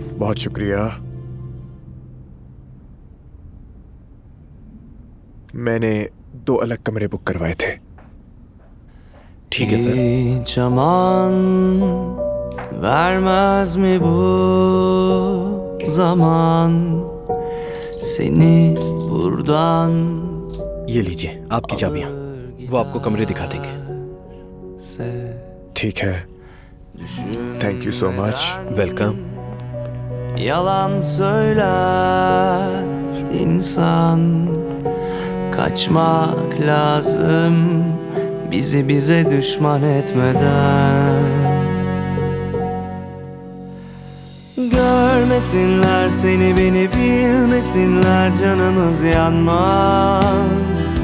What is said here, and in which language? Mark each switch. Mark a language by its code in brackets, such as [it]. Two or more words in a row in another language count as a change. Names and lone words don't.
[hi] बहुत शुक्रिया। मैंने 2 अलग कमरे बुक करवाए थे। ठीक है सर। [tr] Çaman vermez mi bu zaman seni buradan [hi] ये लीजिए आपकी चाबियाँ, वो आपको कमरे दिखा देंगे। ठीक है, [en] thank you so much. [hi] वेलकम। [tr] Yalan söyler insan, kaçmak lazım bizi bize düşman etmeden. Görmesinler seni beni bilmesinler, canımız yanmaz.